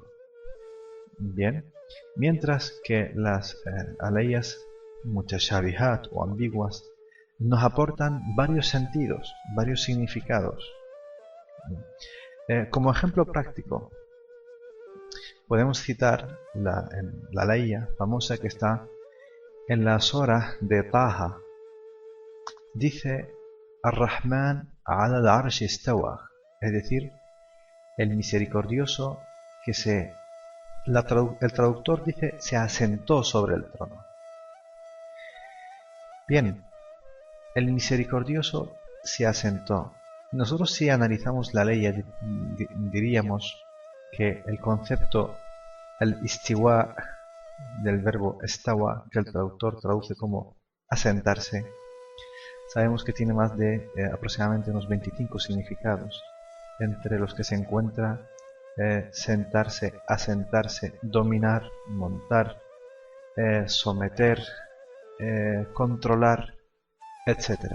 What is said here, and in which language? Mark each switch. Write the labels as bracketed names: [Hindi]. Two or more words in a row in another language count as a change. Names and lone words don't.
[Spanish] Bien, mientras que las aleyas mutashabihat o ambiguas nos aportan varios sentidos, varios significados. Como ejemplo práctico, podemos citar la aleya famosa que está en la sura de Taha. Dice: [Arabic] الرحمن على العرش استوى, [Spanish] es decir, el misericordioso que el traductor dice se asentó sobre el trono. Bien, el misericordioso se asentó. Nosotros, si analizamos la ley, diríamos que el concepto, el istiwa del verbo estawa, que el traductor traduce como asentarse, sabemos que tiene más de aproximadamente unos 25 significados, entre los que se encuentra sentarse, asentarse, dominar, montar, someter, controlar, etc.